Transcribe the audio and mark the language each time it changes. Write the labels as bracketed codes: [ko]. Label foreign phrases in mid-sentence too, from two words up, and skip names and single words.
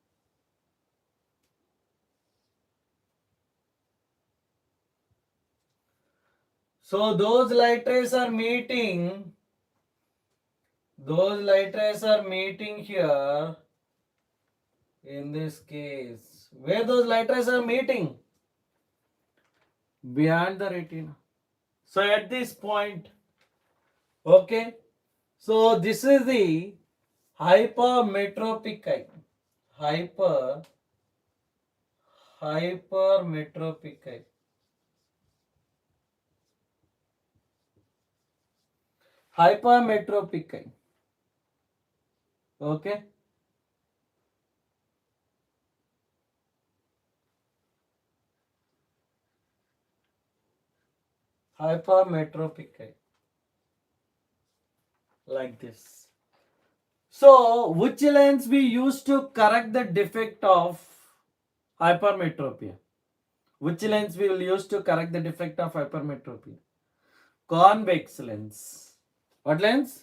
[en] So those light rays are meeting here in this case. Where those light rays are meeting? Beyond the retina. So at this point, okay. So this is the hypermetropic eye. Hypermetropic eye. Hypermetropic eye. Okay. Hypermetropic eye. Like this. So, which lens we use to correct the defect of hypermetropia? Which lens we will use to correct the defect of hypermetropia? Convex lens. What lens?